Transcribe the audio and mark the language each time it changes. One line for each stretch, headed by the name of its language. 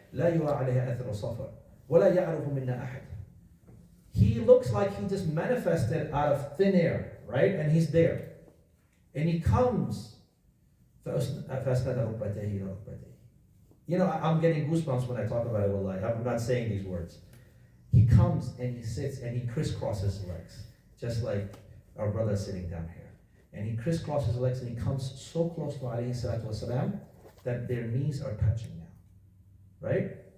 Arabic: لا يرى عليها أثر صفر ولا يعرف منا أحد.
English: He looks like he just manifested out of thin air, right? And he's there. And he comes.
Arabic: فأسند ركبتيه إلى ركبتيه.
English: You know, I'm getting goosebumps when I talk about it, wallahi. I'm not saying these words. He comes and he sits and he crisscrosses his legs, just like our brother sitting down here. And he crisscrosses his legs and he comes so close to alayhi salatu wasalam that their knees are touching now, right?